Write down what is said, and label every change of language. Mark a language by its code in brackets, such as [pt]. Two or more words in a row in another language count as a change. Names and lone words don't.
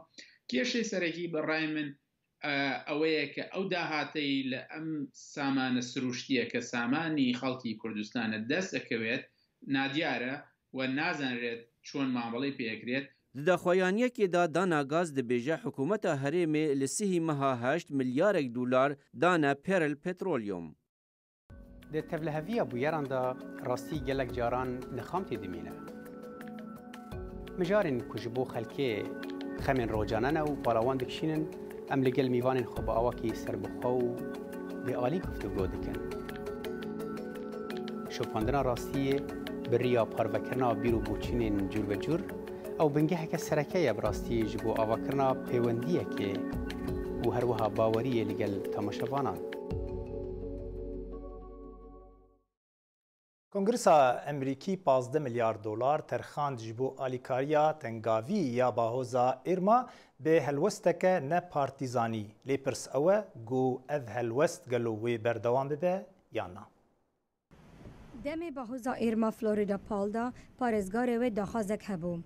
[ckb] کێشەی سەرەکی بەڕای من ئەوەیە کە ئەو داهاتەی لە ئەم سامانە سروشتیە کە سامانی خەڵکی کوردستانە دەست دەکەوێت نادیارە و نازانرێت چۆن مامەڵەی پێکرێت. [ku] داخوایانیەکێدا دانا گاز دەبێژە حکوومەتە هەرێمێ لە سیهی مەها 8 ملیارێک دولار دانا پێرل پێترۆلیۆم. د تەڤلەهەڤیە بویێراندا ڕاستی gelek caran nixam tê dimîne. Mijarên ku ji bo xelkê xemên rojane û balawan dikişînin em li gel mîvanên xwe bi awakî serbixwe û bêalî guftûgo dikin. Şopandina rastiyê bi riya parvekirina bîr û boçînên cûr ew bingeheke sereke ye bi rastiyê ji bo avakirina pêwendiyekê û her wiha baweriyê li gel temaşevanan. کنگرسا امریکی 15 میلیارد دلار ترخاند ji bo alîkariya tengavî ya bahoza Irma bê helwesteke ne partîzanî. Lê pirs ew e got ev helwest gelo wê berdewam bibe yan na. Demê bahoza Irma Florida Palda parêzgarê wê daxwazek hebû.